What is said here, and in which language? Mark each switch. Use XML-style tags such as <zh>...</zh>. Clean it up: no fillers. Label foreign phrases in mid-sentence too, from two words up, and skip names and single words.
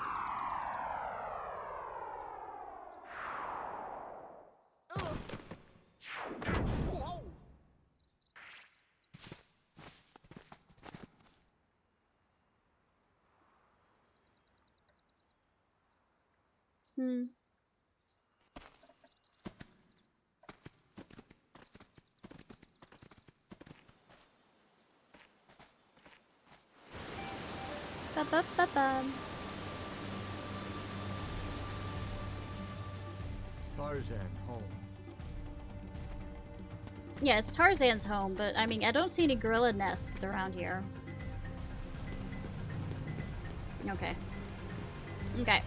<en>Whoa! Hmm. Ba-ba-ba-bum. Tarzan, home. Yeah, it's Tarzan's home, but I mean, I don't see any gorilla nests around here. Okay. Okay.</en>